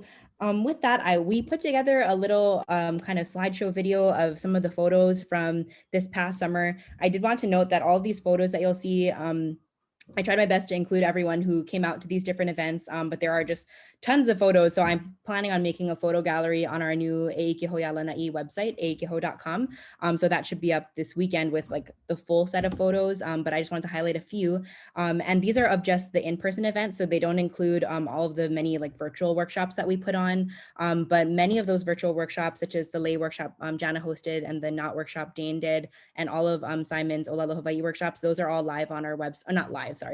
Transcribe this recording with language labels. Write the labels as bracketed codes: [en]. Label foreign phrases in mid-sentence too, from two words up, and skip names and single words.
[en] So With that, we put together a little kind of slideshow video of some of the photos from this past summer. I did want to note that all of these photos that you'll see, I tried my best to include everyone who came out to these different events, but there are just tons of photos. So I'm planning on making a photo gallery on our new ʻIke Lānaʻi website, ʻaikeho.com. So that should be up this weekend with like the full set of photos, but I just wanted to highlight a few. And these are of just the in-person events, so they don't include all of the many like virtual workshops that we put on. But many of those virtual workshops, such as the lay workshop Jana hosted and the not workshop Dane did, and all of Simon's [haw] Olelo Hawaii [en] workshops, those are all live on our website, not live, sorry.